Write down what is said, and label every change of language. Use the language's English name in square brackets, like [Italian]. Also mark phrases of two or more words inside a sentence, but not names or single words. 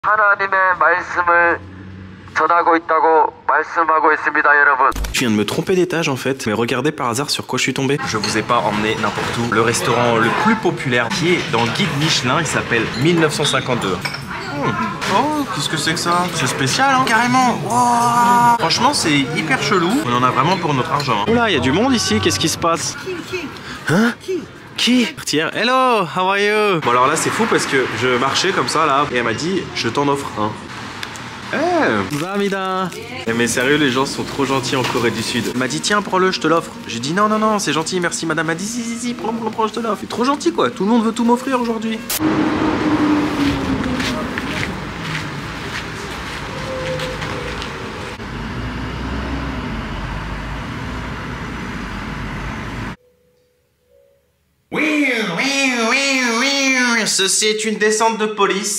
[Korean] 하나님의 말씀을 전하고 있다고 말씀하고 있습니다, 여러분. [French] Je viens de me tromper d'étage en fait, mais regardez par hasard sur quoi je suis tombé. Je vous ai pas emmené n'importe où. Le restaurant le plus populaire qui est dans le guide Michelin, il s'appelle 1952. Oh, qu'est-ce que c'est que ça? C'est spécial, hein? Carrément. Wow. Franchement, c'est hyper chelou. On en a vraiment pour notre argent. Oula, il y a du monde ici. Qu'est-ce qui se passe? Hein? Qui? Tiens, [English] hello, how are you? [French] Bon alors là c'est fou parce que je marchais comme ça là et elle m'a dit je t'en offre un. Eh, Zamida. Eh mais sérieux, les gens sont trop gentils en Corée du Sud. Elle m'a dit tiens prends-le, je te l'offre. J'ai dit non non non c'est gentil merci madame. Elle m'a dit si prends je te l'offre. C'est trop gentil quoi, tout le monde veut tout m'offrir aujourd'hui. Ceci est une descente de police.